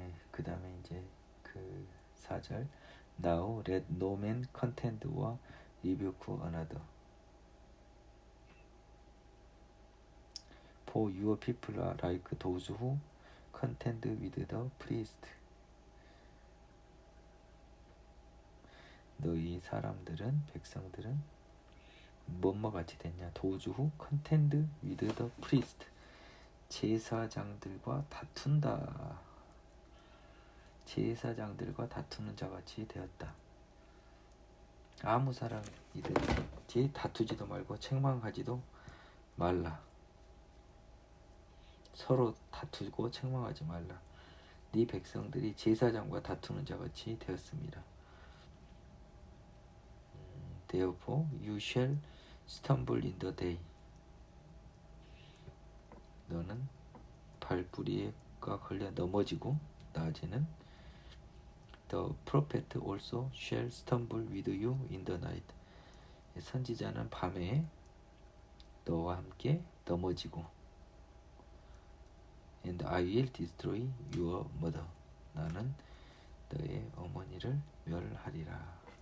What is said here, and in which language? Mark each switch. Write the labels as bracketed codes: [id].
[ko] 그 다음에 이제 그 4절 [en] Now let no man contend or rebuke another. For your people are like those who contend with the priest. [ko] 너희 사람들은 백성들은 뭐뭐 같이 됐냐? [en] Those who contend with the priest. [ko] 제사장들과 다툰다. 제사장들과 다투는 자같이 되었다. 아무 사람이든지 다투지도 말고 책망하지도 말라. 서로 다투고 책망하지 말라. 네 백성들이 제사장과 다투는 자같이 되었습니다. [en] Therefore you shall stumble in the day. [ko] 너는 발뿌리가 걸려 넘어지고 낮에는 [en] The prophet also shall stumble with you in the night. [ko] 선지자는 밤에 너와 함께 넘어지고 [en] And I will destroy your mother. [ko] 나는 너의 어머니를 멸하리라.